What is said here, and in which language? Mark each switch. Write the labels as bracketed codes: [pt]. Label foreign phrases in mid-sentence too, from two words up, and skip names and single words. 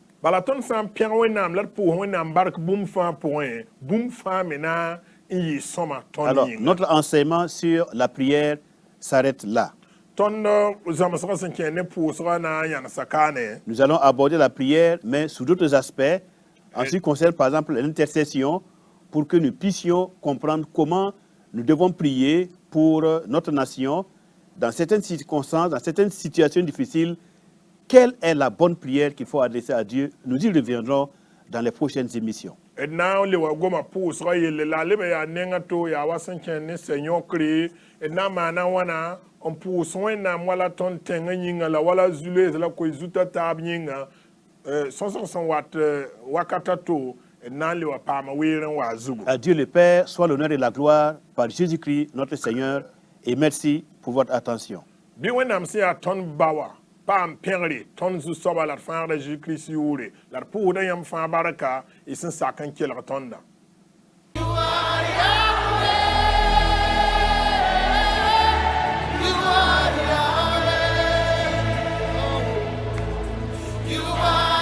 [mos] bala tõnd sã n pẽg wẽnnaam la d pʋʋs wẽnnaam bark bũmb fãa pʋgẽ bũmb fãa me na n yɩ sõma tõnd [fr] Alors, [mos] yĩnga [fr] notre enseignement sur la prière s'arrête là. [mos] tõnd zãmsgã sẽn kẽ ne pʋʋsgã na n yãnsa kaane [fr] Nous allons aborder la prière, mais sous d'autres aspects, en ce qui concerne par exemple l'intercession, pour que nous puissions comprendre comment nous devons prier pour notre nation dans certaines circonstances, dans certaines situations difficiles. Quelle est la bonne prière qu'il faut adresser à Dieu? Nous y reviendrons dans les prochaines émissions. [mos] d na n le wa goma pʋʋsgã yelle la a leb yaa nengã to yaa wa sẽn kẽ ne sɛ-yõkre d na n maana wãna n pʋʋs wẽnnaam wala tõnd tẽngã yĩnga la wala zu-loees la koe zuta taab yĩnga sõsg sẽn wat wakata to d na n le wa paama weer n waa zugu [fr] À Dieu le Père, soit l'honneur et la gloire par Jésus-Christ, notre Seigneur, et merci pour votre attention. [mos] bɩ wẽnnaam sẽn yaa tõnd ba wa paam pẽgre tõnd zu-soaba la d fãagda zeezi-kirist yʋʋre la d pʋʋsda yãmb fãa barka y sẽn sak n kelg tõnda [en] You are Yahweh. You are Yahweh. Oh. You are